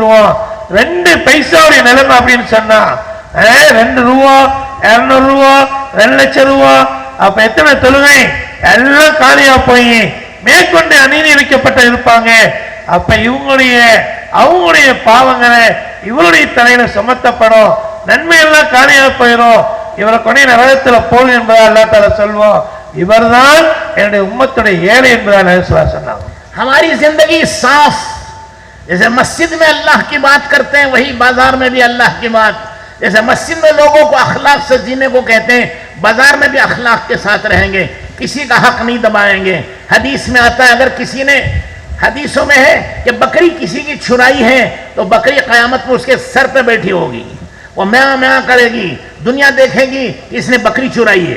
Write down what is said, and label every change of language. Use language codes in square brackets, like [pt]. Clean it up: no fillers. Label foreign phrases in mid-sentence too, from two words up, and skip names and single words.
[ta] 2 பைசாவுடைய நிலைமை அப்படின்னு சொன்னா 2 ரூபா 200 ரூபா 2 லட்சம் ரூபா, அப்ப எத்தனை தொழுகை எல்லாம் காலியா போய் மேற்கொண்டு அநீதி இழைக்கப்பட்ட இருப்பாங்க. அப்ப அவங்களுடைய பாவங்களை இவருடைய தலையில சுமத்தப்படும், நன்மை எல்லாம் காலியா போயிடும், இவரை கொண்டே நரகத்துல போல் என்பதால் [ar] الله تعالى [ta] சொல்வோம், இவர்தான் என்னுடைய உம்மத்துடைய ஏழை என்பதால் அல்லாஹ் சொன்னாங்க. [hi] हमारी जिंदगी साफ, जैसे मस्जिद में अल्लाह की बात करते हैं वही बाजार में भी अल्लाह की बात, जैसे मस्जिद में लोगों को अखलाक से जीने को कहते हैं, बाजार में भी अखलाक के साथ रहेंगे, किसी का हक नहीं दबाएंगे। हदीस में आता है, अगर किसी ने, हदीसों में है कि बकरी किसी की छुराई है तो बकरी कयामत में उसके सर पे बैठी होगी, वो म्यां म्यां करेगी, दुनिया देखेगी कि इसने बकरी चुराई है।